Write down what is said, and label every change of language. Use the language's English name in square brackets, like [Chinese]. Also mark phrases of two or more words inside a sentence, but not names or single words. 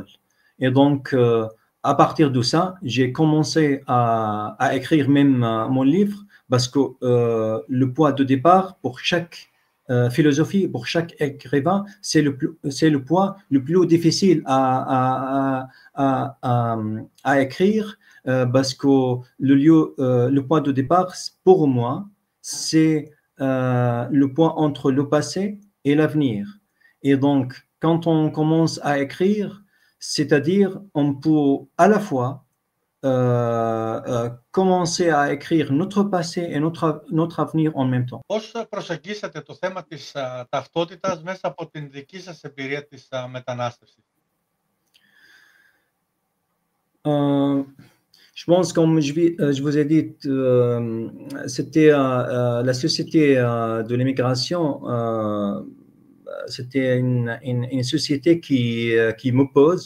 [French] Et donc, à partir de ça, j'ai commencé à écrire même mon livre parce que le point de départ pour chaque philosophie, pour chaque écrivain, c'est le point le plus difficile à écrire parce que le point de départ, pour moi, c'est le point entre le passé et l'avenir. Et donc, quand on commence à écrire, c'est-à-dire on peut à la fois commencer à écrire notre passé et notre avenir en même temps. [Greek] Πώς προσεγγίσατε το θέμα της ταυτότητας μέσα από την δική σας εμπειρία της μετανάστευσης? [French] Je pense, comme je vous ai dit, c'était la société de l'immigration, c'était une société qui m'oppose.